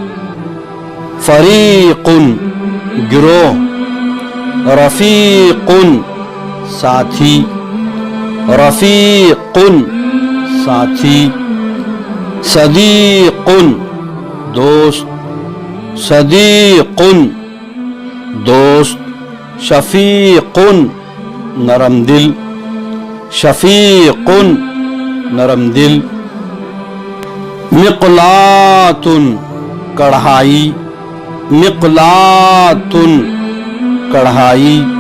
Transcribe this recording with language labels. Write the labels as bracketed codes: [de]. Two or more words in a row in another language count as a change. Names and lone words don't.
[ur] فریق گروہ، رفیق ساتھی، رفیق ساتھی، صدیق دوست، صدیق دوست، شفیق نرم دل، شفیق نرم دل، مقلاۃ کڑھائی، مقلاۃ کڑھائی،